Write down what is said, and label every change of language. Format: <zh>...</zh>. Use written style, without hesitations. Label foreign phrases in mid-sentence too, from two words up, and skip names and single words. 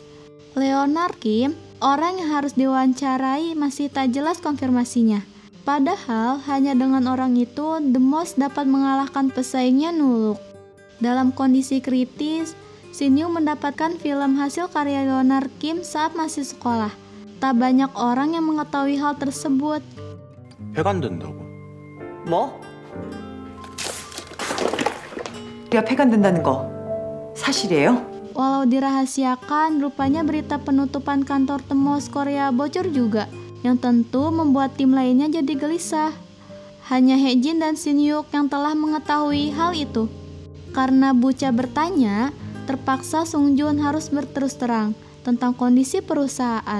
<id>Leonard Kim, orang yang harus diwawancarai, masih tak jelas konfirmasinya. Padahal, hanya dengan orang itu, The Most dapat mengalahkan pesaingnya Nuluk. Dalam kondisi kritis, Shin-hyuk mendapatkan film hasil karya Leonard Kim saat masih sekolah. Tak banyak orang yang mengetahui hal tersebut.</id> <ko>폐간된다고. 뭐? 우리가 폐간된다는 거 사실이에요?</ko> <id>Walau dirahasiakan, rupanya berita penutupan kantor The Most Korea bocor juga, yang tentu membuat tim lainnya jadi gelisah. Hanya Haejin dan Shin-hyuk yang telah mengetahui hal itu. Karena Bucha bertanya, terpaksa Sung Jun harus berterus terang tentang kondisi perusahaan.</id>